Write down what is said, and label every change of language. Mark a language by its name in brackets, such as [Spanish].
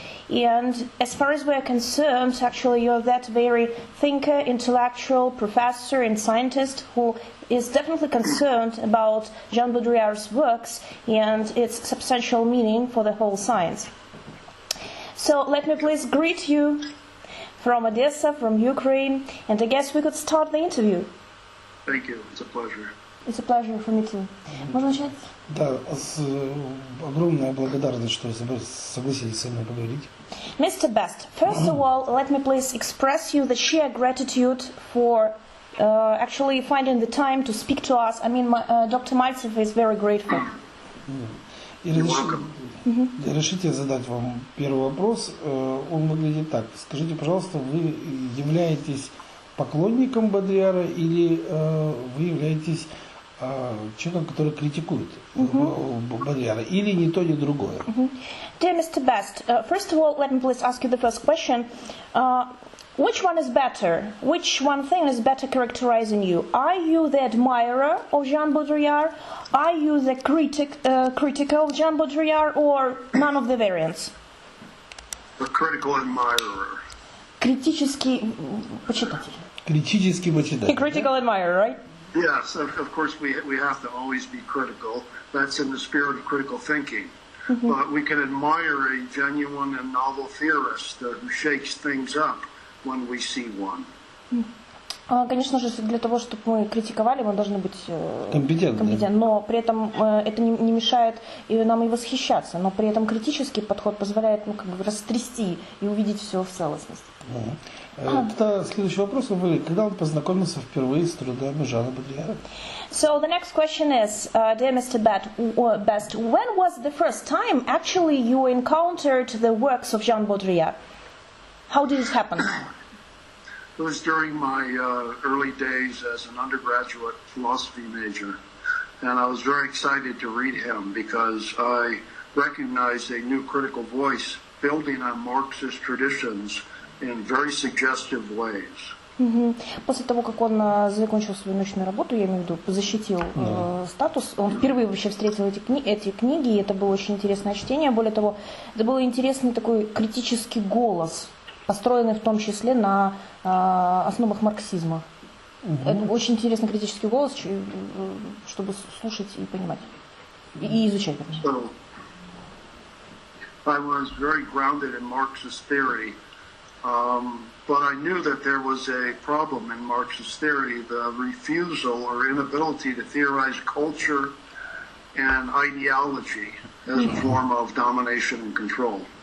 [English] And as far as we are concerned, actually you're that very thinker, intellectual, professor and scientist who is definitely concerned about Jean Baudrillard's works and its substantial meaning for the whole science. So let me please greet you from Odessa, from Ukraine, and I guess we could start the interview. Thank you, it's a pleasure. It's a pleasure for me too. [Russian] Можно начать? Да, огромная благодарность, что согласились со мной поговорить. [English] Mr. Best, first of all, let me please express you the sheer gratitude for actually finding the time to speak to us. I mean, Dr. Mальцева is very grateful. [Russian] И разрешите задать вам первый вопрос. Он выглядит так. Скажите, пожалуйста, вы являетесь поклонником Бодрияра или вы являетесь человеком, который критикует Бодрияра, или ни то, ни другое? [English] Dear Mr. Best, first of all, let me please ask you the first question. Which one is better? Which one thing is better characterizing you? Are you the admirer of Jean Baudrillard? Are you the critic of Jean Baudrillard, or none of the variants? A critical admirer. [Russian] Критический почитатель. Критический почитатель. [English] Critical admirer, right? Yes, of course we have to always be critical. That's in the spirit of critical thinking. But we can admire a genuine and novel theorist who shakes things up when we see one. [Russian] Конечно же, для того, чтобы мы критиковали, мы должны быть компетентны, но при этом это не мешает нам и восхищаться, но при этом критический подход позволяет растрясти и увидеть все в целостности. Тогда следующий вопрос. Вы когда он познакомился впервые с трудами Жана Бодрияра? [English] So the next question is, dear Mr. Best, when was the first time actually you encountered the works of Jean Baudrillard? How did it happen? It was during my early days as an undergraduate philosophy major, and I was very excited to read him because I recognized a new critical voice building on Marxist traditions in very suggestive ways. [Russian] После того, как он закончил свою научную работу, я имею в виду, защитил статус, он впервые вообще встретил эти книги, и это было очень интересное чтение. Более того, это был интересный такой критический голос, построенный в том числе на основах марксизма. Это очень интересный критический голос, чтобы слушать и понимать, и изучать. [English] So, I was very grounded in Marxist theory, but I knew that there was a problem in Marxist theory, the refusal or inability to theorize culture and ideology as a form of domination and control.